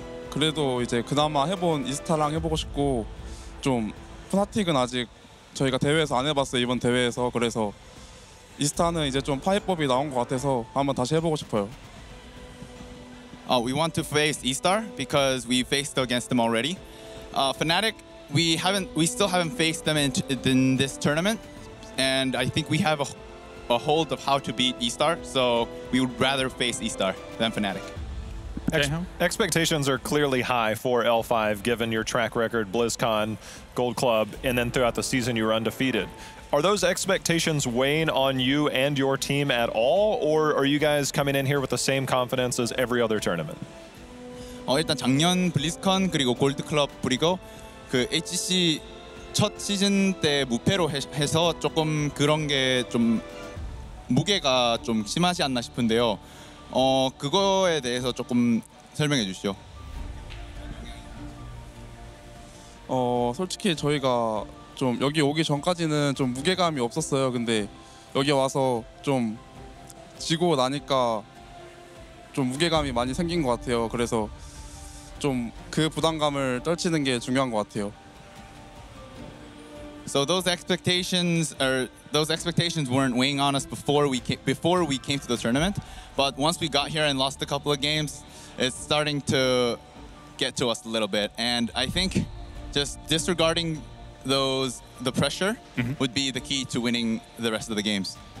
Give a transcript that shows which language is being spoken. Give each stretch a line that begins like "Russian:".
Korean: 그래도 이제 그나마 해본 이스타랑 해보고 싶고 좀 프나틱은 아직 저희가 대회에서 안 해봤어요, 이번 대회에서. 그래서 이스타는 이제 좀 파이법이 나온 것 같아서 한번 다시 해보고 싶어요.
English: We want to face E-Star because we faced against them already. Fnatic, we still haven't faced them in this tournament, and I think we have a hold of how to beat E-Star, so we would rather face E-Star than Fnatic. Expectations are clearly high for L5 given your track record, BlizzCon, Gold Club, and then throughout the season you were undefeated. Are those expectations weighing on you and your team at all, or are you guys coming in here with the same confidence as every other tournament?
Korean: 일단 작년 블리즈컨 그리고 골드 클럽 그리고 그 HGC 첫 시즌 때 무패로 해서 조금 그런 게 좀 무게가 좀 심하지 않나 싶은데요. 그거에 대해서 조금 설명해 주시죠. 솔직히 저희가 좀 여기 오기 전까지는 좀 무게감이 없었어요. 근데 여기 와서 좀 지고 나니까 좀 무게감이 많이 생긴 것 같아요. 그래서 좀 그 부담감을 떨치는 게 중요한 것 같아요.
English: So those expectations weren't weighing on us before we came to the tournament, but once we got here and lost a couple of games, it's starting to get to us a little bit. And I think just disregarding the pressure would be the key to winning the rest of the games.